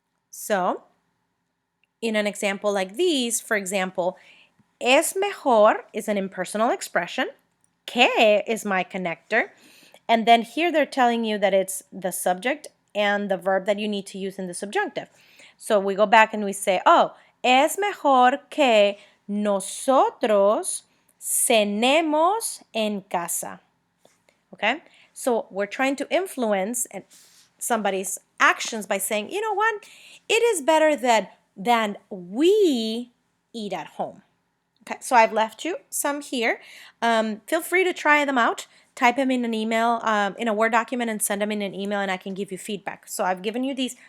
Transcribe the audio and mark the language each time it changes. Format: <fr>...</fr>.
<en>So, in an example like these, for example, es mejor is an impersonal expression, que is my connector, and then here they're telling you that it's the subject and the verb that you need to use in the subjunctive. So we go back and we say, oh,</en> <es>es mejor que nosotros cenemos en casa.</es> <en>Okay? So we're trying to influence somebody's actions by saying, you know what? It is better than we eat at home. Okay, so I've left you some here. Feel free to try them out. Type them in an email, in a Word document, and send them in an email, and I can give you feedback. So I've given you these.</en>